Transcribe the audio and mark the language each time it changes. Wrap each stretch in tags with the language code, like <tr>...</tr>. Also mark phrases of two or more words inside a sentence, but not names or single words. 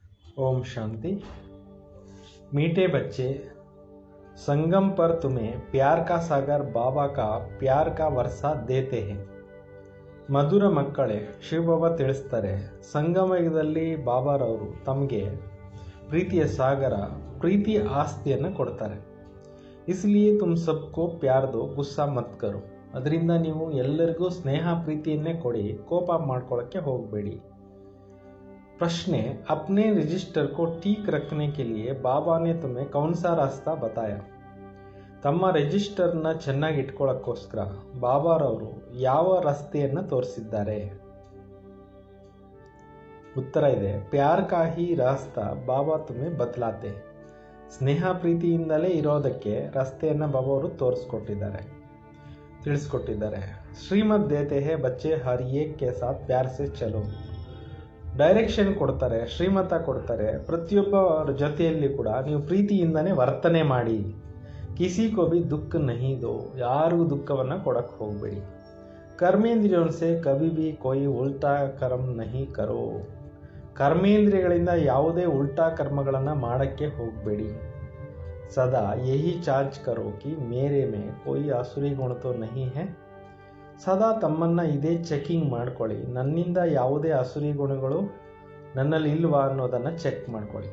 <hi>ओम शांति। मीठे बच्चे, संगम पर तुम्हें प्यार का सागर बाबा का प्यार का वर्षा देते हैं।</hi> <kn>ಮಧುರ ಮಕ್ಕಳೇ, ಶಿವಬಾಬಾ ತಿಳಿಸ್ತಾರೆ, ಸಂಗಮಯುಗದಲ್ಲಿ ಬಾಬಾರವರು ತಮಗೆ ಪ್ರೀತಿಯ ಸಾಗರ, ಪ್ರೀತಿ ಆಸ್ತಿಯನ್ನು ಕೊಡ್ತಾರೆ.</kn> <hi>इसलिए तुम सबको प्यार दो, गुस्सा मत करो.</hi> <kn>ಅದರಿಂದ ನೀವು ಎಲ್ಲರಿಗೂ ಸ್ನೇಹ ಪ್ರೀತಿಯನ್ನೇ ಕೊಡಿ, ಕೋಪ ಮಾಡ್ಕೊಳ್ಳೋಕ್ಕೆ ಹೋಗಬೇಡಿ.</kn> <hi>प्रश्न: अपने रजिस्टर को ठीक रखने के लिए बाबा ने तुम्हें कौन सा रास्ता बताया?</hi> <kn>ತಮ್ಮ ರಿಜಿಸ್ಟರ್ನ ಚೆನ್ನಾಗಿ ಇಟ್ಕೊಳ್ಳೋಕ್ಕೋಸ್ಕರ ಬಾಬಾರವರು ಯಾವ ರಸ್ತೆಯನ್ನು ತೋರಿಸಿದ್ದಾರೆ? ಉತ್ತರ ಇದೆ,</kn> <hi>प्यार का ही रास्ता बाबा तुम्हें बतलाते.</hi> <kn>ಸ್ನೇಹ ಪ್ರೀತಿಯಿಂದಲೇ ಇರೋದಕ್ಕೆ ರಸ್ತೆಯನ್ನು ಬಾಬಾ ಅವರು ತಿಳಿಸ್ಕೊಟ್ಟಿದ್ದಾರೆ.</kn> <hi>श्रीमत देते हैं बच्चे हर एक के साथ प्यार से चलो.</hi> <kn>ಡೈರೆಕ್ಷನ್ ಕೊಡ್ತಾರೆ, ಶ್ರೀಮತ ಕೊಡ್ತಾರೆ. ಪ್ರತಿಯೊಬ್ಬರ ಜೊತೆಯಲ್ಲಿ ಕೂಡ ನೀವು ಪ್ರೀತಿಯಿಂದನೇ ವರ್ತನೆ ಮಾಡಿ.</kn> <hi>किसी को भी दुःख नहीं दो,</hi> <kn>ಯಾರಿಗೂ ದುಃಖವನ್ನು ಕೊಡಕ್ಕೆ ಹೋಗಬೇಡಿ.</kn> <hi>ಕರ್ಮೇಂದ್ರಿಯೋं से कभी भी कोई उल्टा कर्म नहीं करो.</hi> <kn>ಕರ್ಮೇಂದ್ರಿಯಗಳಿಂದ ಯಾವುದೇ ಉಲ್ಟಾ ಕರ್ಮಗಳನ್ನು ಮಾಡಕ್ಕೆ ಹೋಗಬೇಡಿ.</kn> <hi>सदा यही चार्ज करो कि मेरे में कोई आसुरी गुण तो नहीं है.</hi> <kn>ಸದಾ ತಮ್ಮನ್ನು ಇದೇ ಚೆಕಿಂಗ್ ಮಾಡ್ಕೊಳ್ಳಿ, ನನ್ನಿಂದ ಯಾವುದೇ ಆಸುರಿ ಗುಣಗಳು ನನ್ನಲ್ಲಿ ಇಲ್ವಾ ಅನ್ನೋದನ್ನು ಚೆಕ್ ಮಾಡ್ಕೊಳ್ಳಿ.</kn>